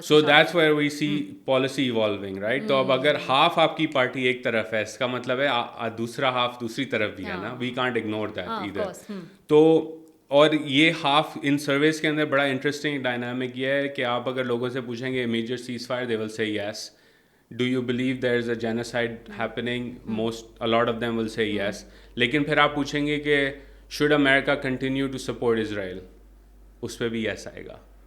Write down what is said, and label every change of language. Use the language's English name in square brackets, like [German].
[English] so that's where we see policy evolving, [Urdu] right? تو اب اگر ہاف آپ کی پارٹی ایک طرف ہے, اس کا مطلب ہے دوسرا ہاف دوسری طرف بھی ہے نا, [English] We can't ignore that either. [Urdu] تو اور یہ ہاف ان سروس کے اندر بڑا انٹرسٹنگ ڈائنامک یہ ہے کہ آپ اگر لوگوں سے پوچھیں گے امیڈیٹ سیز فائر, [English] They will say yes. Do you believe there is a genocide happening? A lot of them will say yes. [Urdu] لیکن پھر آپ پوچھیں گے کہ [English] should America continue to support Israel? [Urdu] اس پہ بھی yes آئے گا.